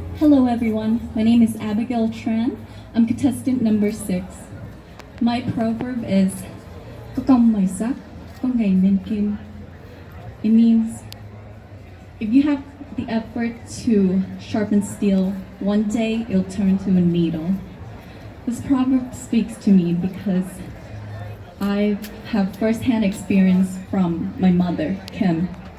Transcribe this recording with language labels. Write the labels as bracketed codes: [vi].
[en] Hello everyone, my name is Abigail Tran. I'm contestant number 6. My proverb is [vi] có công mài sắt, có ngày nên kim. [en] It means if you have the effort to sharpen steel, one day it'll turn to a needle. This proverb speaks to me because I have first-hand experience from my mother, Kim.